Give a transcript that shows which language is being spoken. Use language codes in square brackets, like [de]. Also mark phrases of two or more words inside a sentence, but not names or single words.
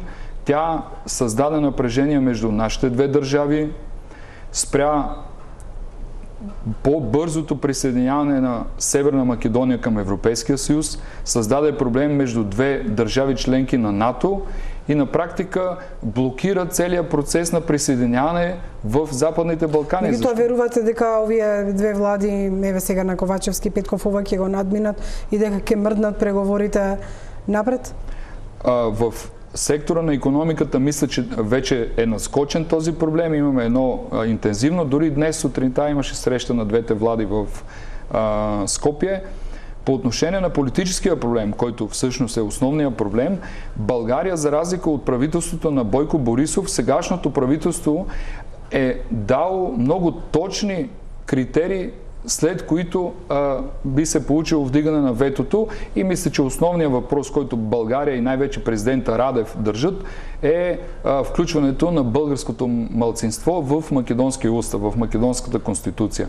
[bg] Тя създаде напрежение между нашите две държави, спря по-бързото присъединяване на Северна Македония към Европейския съюз, създаде проблем между две държави членки на НАТО и на практика блокира целият процес на присъединяване в Западните Балкани. [mk] Меѓутоа верувате дека овие две влади, еве сега на Ковачевски, Петков, ова ќе го надминат и дека ќе мрднат преговорите напред? [bg] В сектора на икономиката мисля, че вече е наскочен този проблем. Имаме едно интензивно. Дори днес сутринта имаше среща на двете влади в Скопие. По отношение на политическия проблем, който всъщност е основният проблем, България, за разлика от правителството на Бойко Борисов, сегашното правителство е дало много точни критерии, след които би се получило вдигане на ветото, и мисля, че основният въпрос, който България и най-вече президента Радев държат, е включването на българското малцинство в македонския устав, в македонската конституция.